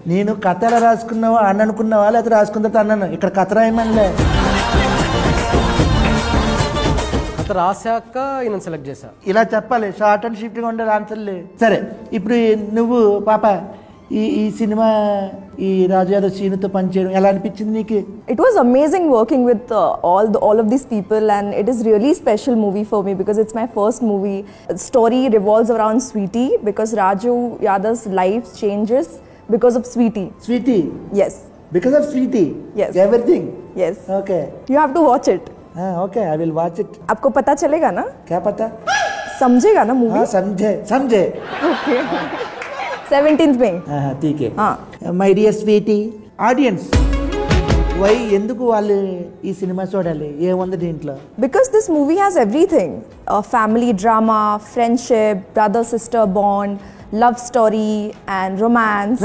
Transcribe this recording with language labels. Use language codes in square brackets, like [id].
[te] నేను కథ ఎలా రాసుకున్నావా అని అనుకున్నావా లేకపోతే రాసుకున్న తర్వాత అన్నాను ఇక్కడ కథ రాయమనిలే. అంత రాశాక ఈయన సెలెక్ట్ చేశా. ఇలా చెప్పాలి, [en] short and స్వీట్గా [te] ఉండాలి ఆన్సర్లు. సరే, ఇప్పుడు నువ్వు పాప ఈ సినిమా ఈ రాజు యాదవ్ సీనుతో పనిచేయడం ఎలా అనిపించింది నీకు? [en] It was amazing working with all of these people, and it is really special movie for me because it's my first movie. The story revolves around Sweetie because Raju Yadav's life changes because of Sweetie. Sweetie? Yes. Because of Sweetie? Yes. Everything? Yes. Okay. You have to watch it. Okay, I will watch it. [hi] आपको पता चलेगा ना? क्या पता? समझेगा ना movie? समझे. [en] Okay. 17th [hi] में. ठीक है. [en] my dear sweetie audience, why [te] ఎందుకు వాళ్ళు ఈ సినిమా చూడాలి? ఏముంది దీంట్లో? [en] Because this movie has everything: family drama, friendship, brother sister bond, love story, and romance.